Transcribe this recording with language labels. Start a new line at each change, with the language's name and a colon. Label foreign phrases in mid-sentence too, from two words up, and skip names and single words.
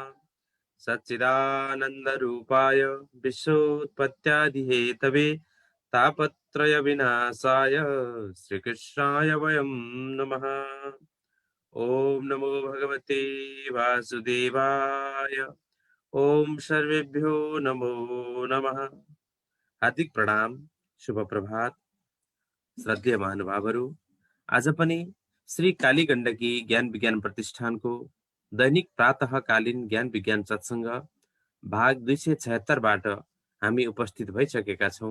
Sanskrit: सच्चिदानन्दरूपाय विश्वोत्पत्त्यादिहेतवे तापत्रय विनाशाय श्रीकृष्णाय वयं नमः। ओम नमो भगवते वासुदेवाय। ओम सर्वेभ्यो नमो नमः।
Nepali: हार्दिक प्रणाम, शुभ प्रभात। श्रद्धेय महानुभावहरू, आज पनि श्री काली गण्डकी ज्ञान विज्ञान प्रतिष्ठानको दैनिक प्रातःकालीन ज्ञान विज्ञान सत्संग भाग 276 बाट हामी उपस्थित भइसकेका छौं।